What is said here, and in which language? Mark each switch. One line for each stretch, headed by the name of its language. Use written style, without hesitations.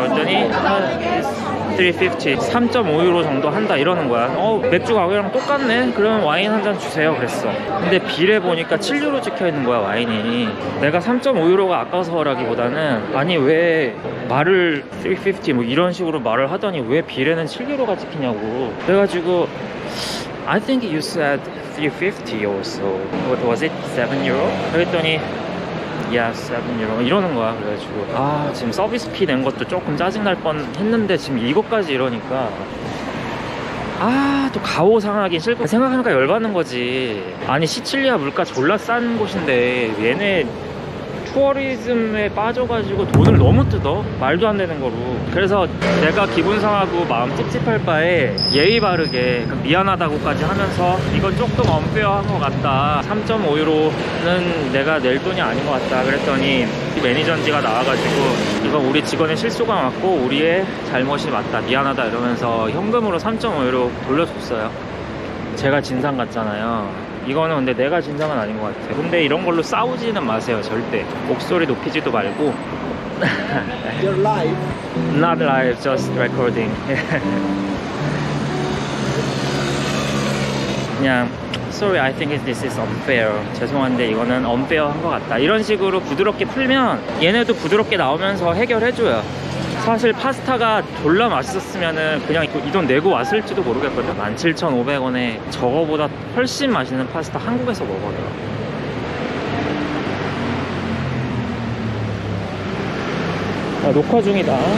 Korean: 그랬더니 350, 3.5유로 정도 한다 이러는 거야. 맥주 가격이랑 똑같네? 그러면 와인 한 잔 주세요 그랬어. 근데 빌에 보니까 7유로 찍혀 있는 거야 와인이. 내가 3.5유로가 아까워서라기보다는 아니 왜 말을 350 뭐 이런 식으로 말을 하더니 왜 빌에는 7유로가 찍히냐고. 그래가지고
English: I think you said 350 also. What was it? 7 euro?
Korean: 그랬더니
English: yeah, 7 euro
Korean: 이러는 거야. 그래가지고 지금 서비스 피 낸 것도 조금 짜증날 뻔 했는데 지금 이것까지 이러니까 또 가오상하긴 싫고 생각하니까 열받는 거지. 아니 시칠리아 물가 졸라 싼 곳인데 얘네 투어리즘에 빠져가지고 돈을 너무 뜯어. 말도 안 되는 거로. 그래서 내가 기분 상하고 마음 찝찝할 바에 예의 바르게 미안하다고까지 하면서 이건 조금 언페어한 것 같다. 3.5유로는 내가 낼 돈이 아닌 것 같다. 그랬더니 매니저인지가 나와가지고 이건 우리 직원의 실수가 맞고 우리의 잘못이 맞다. 미안하다 이러면서 현금으로 3.5유로 돌려줬어요. 제가 진상 같잖아요. 이거는 근데 내가 진상은 아닌 것 같아. 근데 이런 걸로 싸우지는 마세요 절대. 목소리 높이지도 말고.
English: You're live? Not live, just recording.
Korean: 그냥
English: Sorry, I think this is unfair.
Korean: 죄송한데 이거는 unfair한 것 같다. 이런 식으로 부드럽게 풀면 얘네도 부드럽게 나오면서 해결해줘요. 사실 파스타가 졸라 맛있었으면은 그냥 이 돈 내고 왔을지도 모르겠거든. 17,500원에 저거보다 훨씬 맛있는 파스타 한국에서 먹어요. 녹화 중이다.